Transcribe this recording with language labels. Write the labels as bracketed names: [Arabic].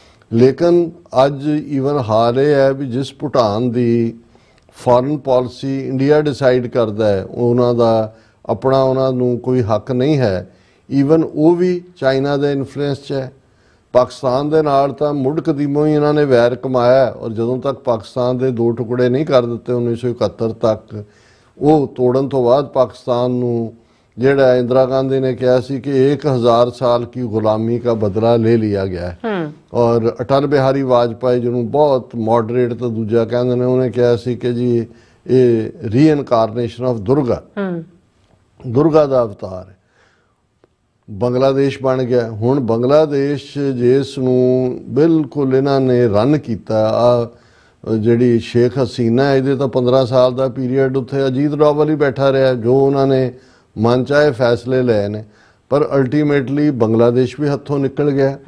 [Punjabi] ਲੇਕਿਨ ਅੱਜ ਈਵਨ ਹਾਲ ਇਹ ਹੈ ਵੀ ਜਿਸ ਭੂਟਾਨ ਦੀ ਫੋਰਨ ਪਾਲਿਸੀ ਇੰਡੀਆ ਡਿਸਾਈਡ ਕਰਦਾ ਹੈ, ਉਹਨਾਂ ਦਾ ਆਪਣਾ ਉਹਨਾਂ ਨੂੰ ਕੋਈ ਹੱਕ ਨਹੀਂ ਹੈ। ਈਵਨ ਉਹ ਵੀ ਚਾਈਨਾ ਦੇ ਇਨਫਲੂਐਂਸ 'ਚ ਹੈ। ਪਾਕਿਸਤਾਨ ਦੇ ਨਾਲ ਤਾਂ ਮੁੱਢ ਕਦੀਮੋਂ ਹੀ ਇਹਨਾਂ ਨੇ ਵੈਰ ਕਮਾਇਆ ਔਰ ਜਦੋਂ ਤੱਕ ਪਾਕਿਸਤਾਨ ਦੇ 2 ਟੁਕੜੇ ਨਹੀਂ ਕਰ ਦਿੱਤੇ 1971 ਤੱਕ, ਉਹ ਤੋੜਨ ਤੋਂ ਬਾਅਦ ਪਾਕਿस्तान ਨੂੰ ਜਿਹੜਾ [Hindi] इंदिरा गांधी ने कहा सी कि 1000 साल की गुलामी का बदला ले लिया गया है। और अटल बिहारी वाजपेयी जिन्होंने बहुत मॉडरेट तो दूजा कहते हैं, उन्हें कहा सी कि जी ये [English] reincarnation of Durga [Hindi] दुर्गा का अवतार है। [Punjabi] ਬੰਗਲਾਦੇਸ਼ ਬਣ ਗਿਆ। ਹੁਣ ਬੰਗਲਾਦੇਸ਼ ਜਿਸ ਨੂੰ ਬਿਲਕੁਲ ਇਹਨਾਂ ਨੇ ਰਨ ਕੀਤਾ ਆ ਜਿਹੜੀ ਸ਼ੇਖ ਹਸੀਨਾ, ਇਹਦੇ ਤਾਂ 15 ਸਾਲ ਦਾ ਪੀਰੀਅਡ ਉੱਥੇ ਅਜੀਤ ਡੋਵਲ ਹੀ ਬੈਠਾ ਰਿਹਾ, ਜੋ ਉਹਨਾਂ ਨੇ ਮਨ ਚਾਹੇ ਫੈਸਲੇ ਲਏ ਨੇ, ਪਰ ਅਲਟੀਮੇਟਲੀ ਬੰਗਲਾਦੇਸ਼ ਵੀ ਹੱਥੋਂ ਨਿਕਲ ਗਿਆ।